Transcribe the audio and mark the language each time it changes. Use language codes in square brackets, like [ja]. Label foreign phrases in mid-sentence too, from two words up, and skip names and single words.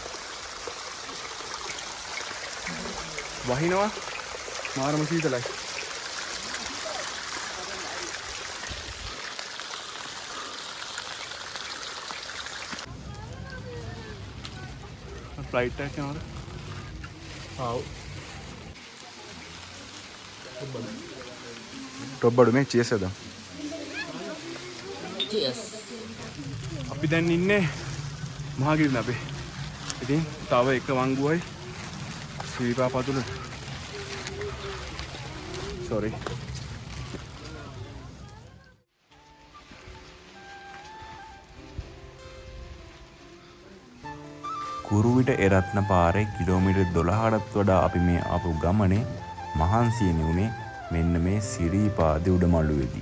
[si] වහිනවා මාරම සීතලයි. ෆ්ලයිට් එකක් යනවාද? ආව්. टॉप बड़ू में चेस है चेस අපි දැන් ඉන්නේ මහගිරින අපේ. ඉතින් තව එක වංගුවයි සිරිපා පතුලට. sorry. කුරුවිට එරත්න පාරේ කිලෝමීටර් 12කටත් වඩා අපි මේ ආපු ගමනේ මහන්සියනේ උනේ මෙන්න මේ සිරිපාදේ උඩමළුවේදී.